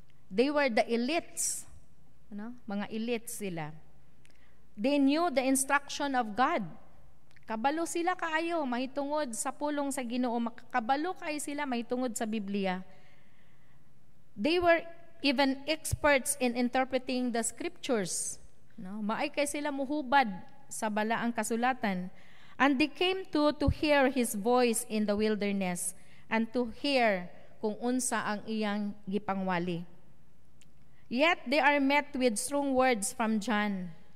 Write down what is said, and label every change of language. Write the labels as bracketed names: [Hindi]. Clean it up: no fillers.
[English] They were the elites, [Cebuano] mga elites sila. [English] They knew the instruction of God. [Cebuano] Kabalo sila kaayo mahitungod sa pulong sa Ginoo, makakabalo kaayo sila mahitungod sa Biblia. [English] They were even experts in interpreting the scriptures. [Cebuano] Maay kay sila muhubad sa balaang kasulatan. [English] And they came to hear His voice in the wilderness and to hear [Cebuano] kung unsa ang iyang gipangwali. [English] Yet they are met with strong words from John.